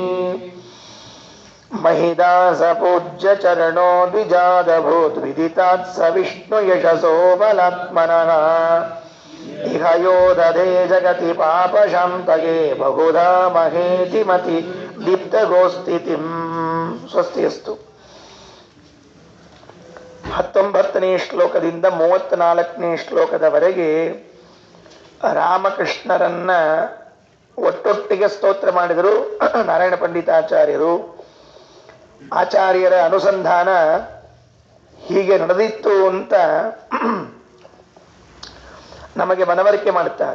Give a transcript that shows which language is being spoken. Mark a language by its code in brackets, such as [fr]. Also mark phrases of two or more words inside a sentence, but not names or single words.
[sa] ಮಹಿದಾಸ ಪೂಜ್ಯ ಚರಣೋ ದ್ವಿಜಾದಭೂತ್ ವಿದಿತಾತ್ ಸ ವಿಷ್ಣು ಯಶಸೋ ಬಲಾತ್ಮನಃ ಇಹ ಯೋ ದಧೇ ಜಗತಿ ಪಾಪಶಾಂತಯೇ ಬಹುಧಾ ಮಹೇತಿ ಮತಿ ದೀಪ್ತಗೋಸ್ಥಿತಿಂ. ಸ್ವಸ್ತಿಯಸ್ತು. [kn] 19ನೇ ಶ್ಲೋಕದಿಂದ 34ನೇ ಶ್ಲೋಕದವರೆಗೆ ರಾಮಕೃಷ್ಣರನ್ನ ಒಟ್ಟೊಟ್ಟಿಗೆ ಸ್ತೋತ್ರ ಮಾಡಿದರು ನಾರಾಯಣ ಪಂಡಿತಾಚಾರ್ಯರು. ಆಚಾರ್ಯರ ಅನುಸಂಧಾನ ಹೀಗೆ ನಡೆದಿತ್ತು ಅಂತ ನಮಗೆ ಮನವರಿಕೆ ಮಾಡುತ್ತಾರೆ.